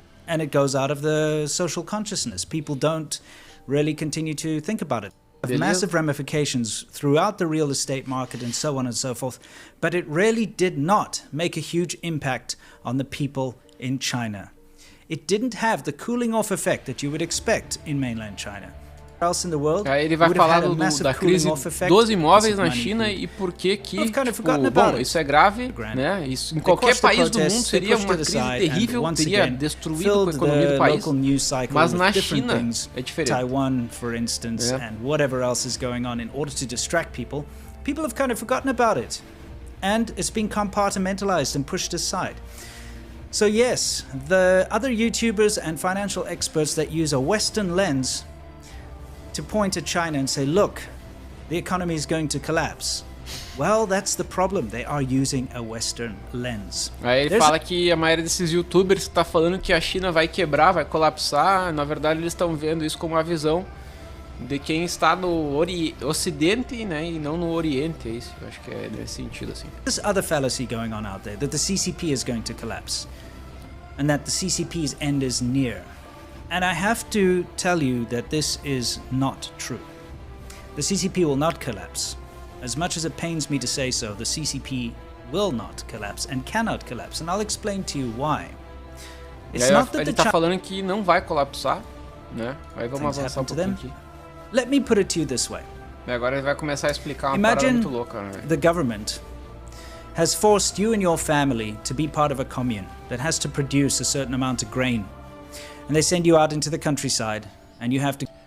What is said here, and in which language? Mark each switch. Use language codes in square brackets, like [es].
[en] And it goes out of the social consciousness. People don't really continue to think about it. Massive ramifications throughout the real estate market and so on and so forth, but it really did not make a huge impact on the people in China. It didn't have the cooling off effect that you would expect in mainland China. Else in the world, [pt] aí ele vai falar da crise dos imóveis na China e por que tipo, bom, isso é grave, né? Isso em qualquer país do mundo seria uma crise terrível, teria destruído a economia do país. Mas na China é diferente. [en] Taiwan, for instance, and whatever else is going on in order to distract people, people have kind of forgotten about it, and it's been compartmentalized and pushed aside. So yes, the other YouTubers and financial experts that use a Western lens to point at China and say, look, the economy is going to collapse. Well, that's the problem. They are using a Western lens. [pt] Aí ele fala que a maioria desses YouTubers está falando que a China vai quebrar, vai colapsar. Na verdade, eles estão vendo isso como uma visão de quem está no Ocidente, né, e não no Oriente. É isso, eu acho que é nesse sentido assim. [en] There's other fallacy going on out there that the CCP is going to collapse. and that the CCP's end is near. And I have to tell you that this is not true. The CCP will not collapse. As much as it pains me to say so, the CCP will not collapse and cannot collapse, and I'll explain to you why. It's not that [pt] ele tá falando que não vai colapsar, né? Aí vamos avançar um pouquinho aqui. [en] Let me put it to you this way. [pt] E agora ele vai começar a explicar uma parada muito louca, né? [en] The government has forced you and your family to be part of a commune that has to produce a certain amount of grain. And they send you out into the countryside, and you have to...